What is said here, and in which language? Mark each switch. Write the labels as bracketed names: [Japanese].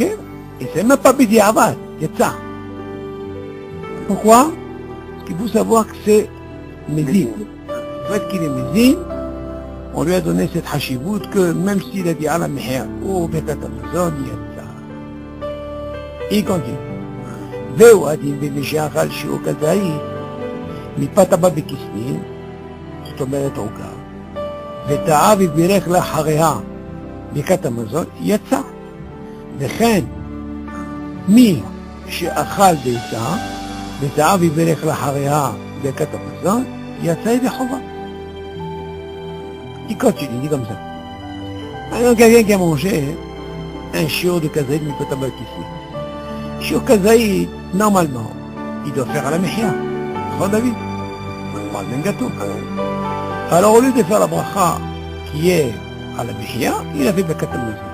[French] Et c'est même pas bidi avad, yatsa. Pourquoi? Parce qu'il faut savoir que c'est mézine. Le fait qu'il est mézine, on lui a donné cette hashivut que même s'il a dit à la mehia ou Birkat Hamazon, yatsa. Il continue. [Hebrew] והוא הדין במי שאכל שיעור כזית מפת הבא בכסלין, זאת אומרת עוגה, וטעה ובירך לאחריה ברכת המזון, יצא. וכן מי שאכל ביצה וטעה ובירך לאחריה ברכת המזון, יצא ידי חובה. [French] Il continue, dit comme ça. Alors quelqu'un qui a mangé un chiot de [Hebrew] kazait mipot abba kisli. [French] Chiot kazait, normalement, il doit faire à la mehia. David, on parle d'un gâteau. Alors au lieu de faire la bracha qui est à la Mechia, il a fait Birkat Hamazon.